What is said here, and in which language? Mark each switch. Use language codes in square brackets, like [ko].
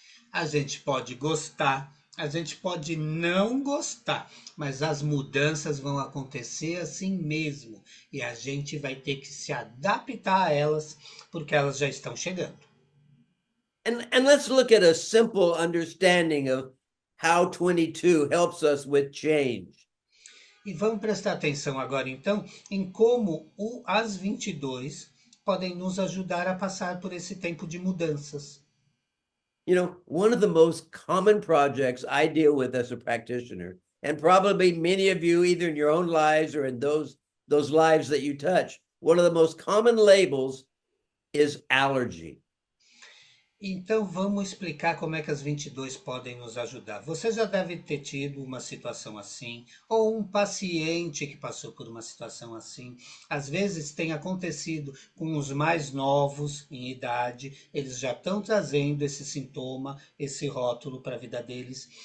[pt] A gente pode gostar A gente pode não gostar, mas as mudanças vão acontecer assim mesmo. E a gente vai ter que se adaptar a elas, porque elas já estão chegando. [en] And let's look at a simple understanding of how 22 helps us with change. [pt] E vamos prestar atenção agora, então, em como as 22 podem nos ajudar a passar por esse tempo de mudanças. [en] You know, one of the most common projects I deal with as a practitioner, and probably many of you, either in your own lives or in those lives that you touch, one of the most common labels is allergy. [pt] Então vamos explicar como é que as 22 podem nos ajudar. Você já deve ter tido uma situação assim, ou um paciente que passou por uma situação assim. Às vezes tem acontecido com os mais novos em idade, eles já estão trazendo esse sintoma, esse rótulo para a vida deles.